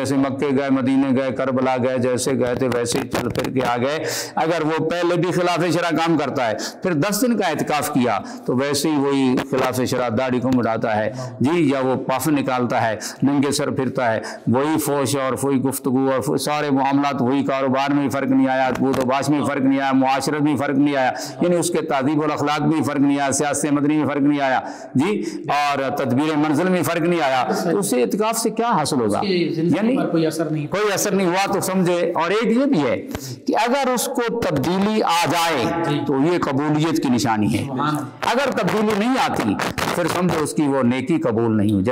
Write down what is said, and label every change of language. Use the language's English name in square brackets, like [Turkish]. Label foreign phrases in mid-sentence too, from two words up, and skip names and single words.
[Urdu] جیسے مکے گئے, مدینے گئے, کربلا گئے, جیسے گئے تھے ویسے چل پھر کے آ گئے. اگر وہ پہلے بھی خلاف شرع کام کرتا ہے پھر 10 دن کا اعتکاف کیا تو ویسے ہی وہی خلاف شرع داڑھی کو مڑاتا ہے جی, یا وہ پف نکالتا ہے, ننگے سر پھرتا ہے, وہی فوش اور وہی گفتگو اور سارے معاملات وہی, کاروبار میں فرق نہیں آیا, بود و باش میں فرق نہیں آیا, معاشرت میں فرق نہیں آیا, یعنی اس کے تہذیب والاخلاق میں فرق نہیں آیا, سیاست مدنی میں فرق نہیں آیا جی, اور تدبیر منزل میں فرق نہیں آیا, تو اسے اعتکاف سے کیا حاصل ہوگا, یعنی کوئی اثر نہیں ہوا تو سمجھے. اور ایک یہ بھی ہے کہ اگر اس کو تبدیلی آ جائے تو یہ قبولیت کی نشانی ہے, اگر تبدیلی نہیں آتی پھر سمجھو اس کی وہ نیکی قبول نہیں ہو.